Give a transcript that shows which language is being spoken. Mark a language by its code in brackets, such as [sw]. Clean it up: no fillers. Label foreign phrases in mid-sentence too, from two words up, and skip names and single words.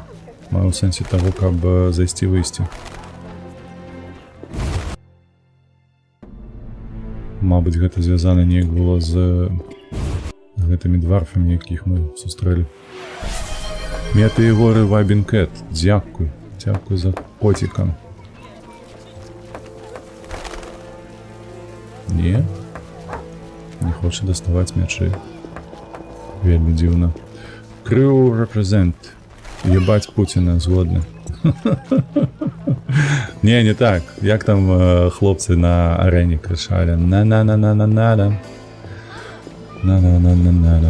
[be] Маю ў сэнсе таго, каб зайсці-выйсці. Мабыць, гэта звязана неяк было з гэтымі дварфамі, якіх мы сустрэлі. Мета і горы Вайбінкет. Дзякуй. Дзякуй за котика. Не? Не хоче доставаць мячы. Вельмі дзіўна. Крыў рэпрэзент. Ебать Путіна, згодны. Не так. Як там хлопцы на арэне крычалі? На-на-на-на-на-на. На-на-на-на-на.